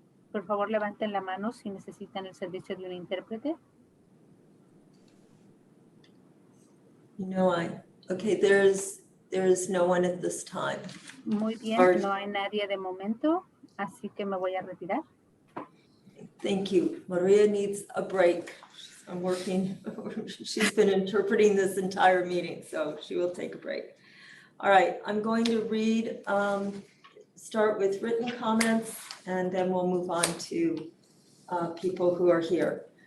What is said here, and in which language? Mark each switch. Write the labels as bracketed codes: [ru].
[es] Por favor, levanten la mano si necesitan el servicio de un intérprete. [en] Okay, there's no one at this time. [es] Muy bien, no hay nadie de momento, así que me voy a retirar. [en] Thank you. Maria needs a break. I'm working, she's been interpreting this entire meeting, so she will take a break. All right, I'm going to read, start with written comments, and then we'll move on to people who are here.